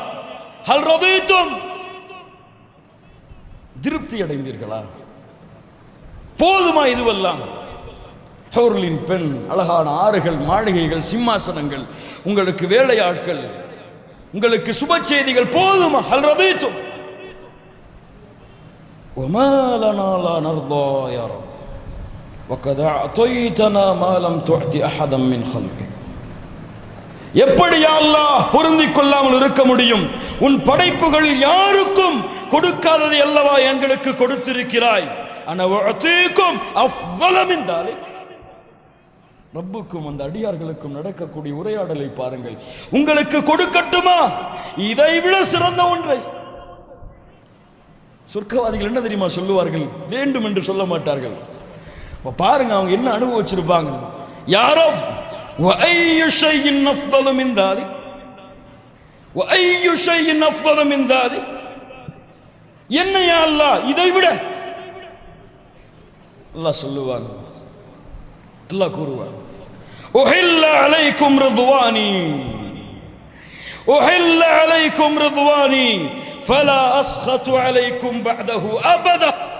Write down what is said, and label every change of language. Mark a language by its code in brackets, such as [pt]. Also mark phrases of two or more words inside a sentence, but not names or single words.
[ar] هل رضيتم, [ta] திருப்தி அடைந்தீர்களா? போதுமா இதுவெல்லாம்? ஹூர்லின் பெண், அழகான ஆறுகள், மாளிகைகள், சிம்மாசனங்கள், உங்களுக்கு வேலையாட்கள், உங்களுக்கு சுப செய்திகள், போதுமா? [ar] هل رضيتم وما لنا لا نرضى يا رب وقد أعطيتنا ما لم تعط أحدا من خلقك. [ta] எப்படி [ar] يا الله [ta] பொருந்திக் கொள்ளாமல் இருக்க முடியும்? உன் படைப்புகள் யாருக்கும் கொடுக்காததை அல்லவா எங்களுக்கு கொடுத்திருக்கிறாய். [ar] أنا أعطيكم أفضل من ذلك. [ta] ரப்புக்கும் அந்த அடியார்களுக்கும் நடக்கக்கூடிய உரையாடலை பாருங்கள். உங்களுக்கு கொடுக்கட்டுமா இதைவிட சிறந்த ஒன்றை? சொர்க்கவாதிகள் என்ன தெரியுமா சொல்லுவார்கள்? வேண்டும் என்று சொல்ல மாட்டார்கள். பாருங்க அவங்க என்ன அனுபவிச்சிருப்பாங்க. [ar] யாரோ وأي شيء أفضل من ذلك وأي شيء أفضل من ذلك, [ta] என்ன [ar] يا الله [ta] இதை விட? அல்லாஹ் சொல்லுவாங்க, அல்லாஹ் கூறுவார், [ar] أحل عليكم رضواني أحل عليكم رضواني فلا أسخط عليكم بعده أبدا.